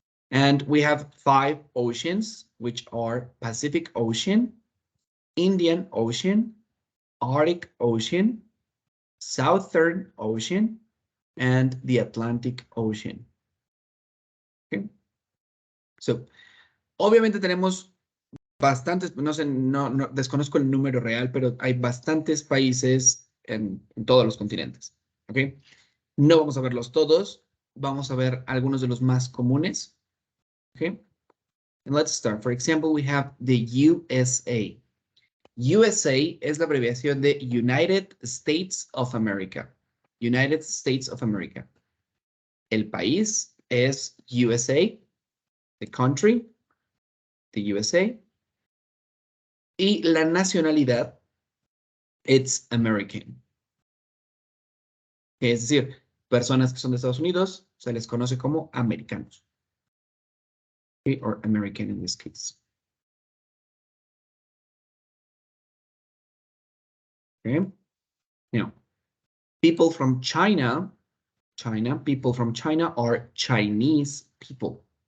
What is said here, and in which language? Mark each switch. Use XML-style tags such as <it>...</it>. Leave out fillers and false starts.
<en>And we have 5 oceans, which are Pacific Ocean, Indian Ocean, Arctic Ocean, Southern Ocean, and the Atlantic Ocean. Okay?</en> <es>So, obviamente tenemos bastantes, no sé, no desconozco el número real, pero hay bastantes países en todos los continentes. ¿Ok? No vamos a verlos todos, vamos a ver algunos de los más comunes.</es> <en>Okay? And let's start. For example, we have the USA.</en> <es>USA es la abreviación de</es> <en>United States of America. United States of America.</en> <es>El país es USA,</es> <en>the country, the USA.</en> <es>Y la nacionalidad,</es> <en>it's American.</en> <es>Es decir, personas que son de Estados Unidos se les conoce como americanos.</es> <en>Okay, or American in this case. Okay. Now, people from China, people from China are Chinese people.</en>